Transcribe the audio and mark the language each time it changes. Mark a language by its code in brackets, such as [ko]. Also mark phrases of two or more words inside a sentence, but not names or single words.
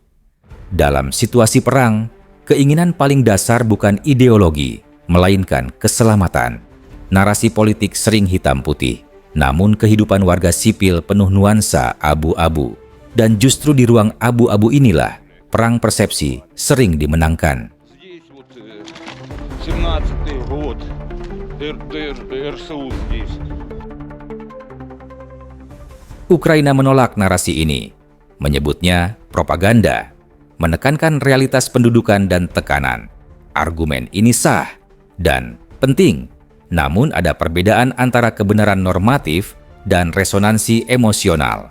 [id] Dalam situasi perang, keinginan paling dasar bukan ideologi, melainkan keselamatan. Narasi politik sering hitam putih, namun kehidupan warga sipil penuh nuansa abu-abu. Dan justru di ruang abu-abu inilah perang persepsi sering dimenangkan. [ru] Здесь вот 17-й год, РСУ здесь. [id] Ukraina menolak narasi ini, menyebutnya propaganda, menekankan realitas pendudukan dan tekanan. Argumen ini sah dan penting, namun ada perbedaan antara kebenaran normatif dan resonansi emosional.